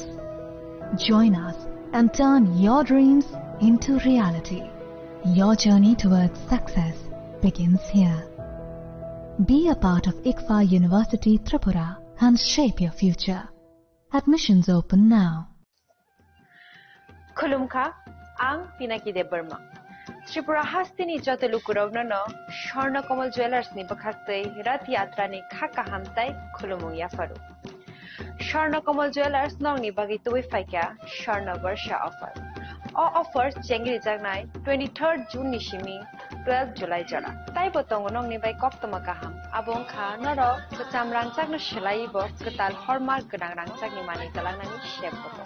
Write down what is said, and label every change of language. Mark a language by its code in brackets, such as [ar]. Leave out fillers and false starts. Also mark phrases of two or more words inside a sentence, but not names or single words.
[en] Join us and turn your dreams into reality. Your journey towards success begins here. Be a part of ICFA University Tripura and shape your future. Admissions open now. [trp] Khulumkha, ang Pinaki de Burma. Tripura hastini jotelu kurovna no Sharna Kamal Jewelers ni bakhaktei rat yatra ni khaka hamtai khulumung yafaru. Sharna Kamal Jewelers nong ni bagi tuwi faika Sharna Varsha offer. [en] All offers [trp] chengri jagnai 23rd June nishimi 12th July jara. Tai botong nong ni bai koptama kaham. Abong kha noro kecam rangcak no shelai bo ketal hallmark genang rangcak ni mani talang nani shep botong.